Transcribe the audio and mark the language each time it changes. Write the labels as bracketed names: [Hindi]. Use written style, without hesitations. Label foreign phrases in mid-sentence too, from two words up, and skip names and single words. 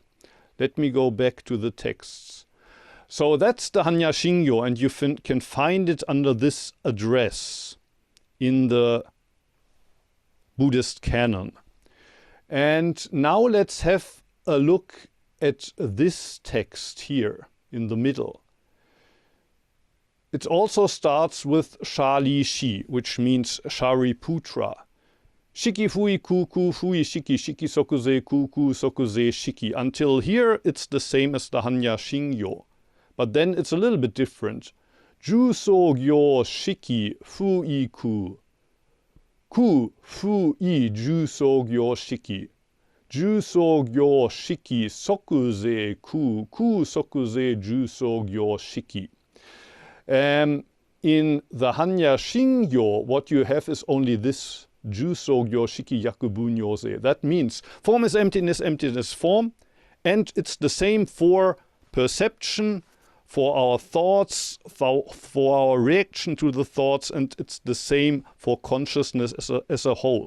[English] Let me go back to the texts. So that's the Hanya Shingyo, and you can find it under this address in the Buddhist canon. And now let's have a look at this text here in the middle. It also starts with Shali Shi, which means Shariputra. [Japanese] 色 不異 空空 不異 色 色 即是 空空 即是 色. [English] Until here it's the same as the Hanya Shingyo. But then it's a little bit different. [Japanese] 受想行 識 不異 空. 空 不異 受想行 識. 受想行 識 即是 空. 空 即是 受想行 識. [English] In the Hanya Shingyo, what you have is only this [Japanese] 受想行 識 亦復如 是. [English] That means form is emptiness, emptiness form, and it's the same for perception, for our thoughts, for our reaction to the thoughts, and it's the same for consciousness as a whole.